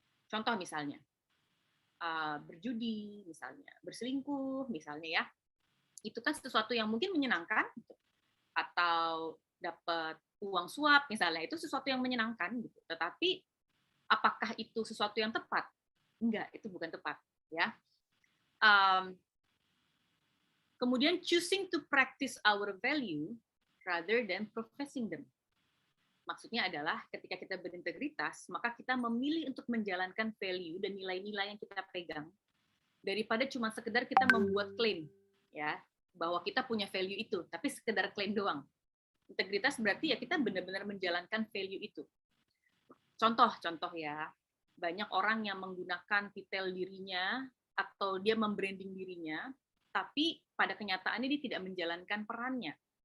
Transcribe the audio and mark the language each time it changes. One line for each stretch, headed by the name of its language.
Indonesian: Contoh misalnya berjudi, misalnya berselingkuh, misalnya ya. Itu kan sesuatu yang mungkin menyenangkan atau dapat uang suap misalnya, itu sesuatu yang menyenangkan gitu. Tetapi apakah itu sesuatu yang tepat? Enggak, itu bukan tepat, ya. Kemudian
English: choosing to practice our value rather than professing them.
Indonesian: Maksudnya adalah ketika kita berintegritas, maka kita memilih untuk menjalankan value dan nilai-nilai yang kita pegang daripada cuma sekedar kita membuat klaim, ya, bahwa kita punya value itu, tapi sekedar klaim doang. Integritas berarti ya kita benar-benar menjalankan value itu. Contoh ya, banyak orang yang menggunakan titel dirinya atau dia membranding dirinya, tapi pada kenyataannya dia tidak menjalankan perannya.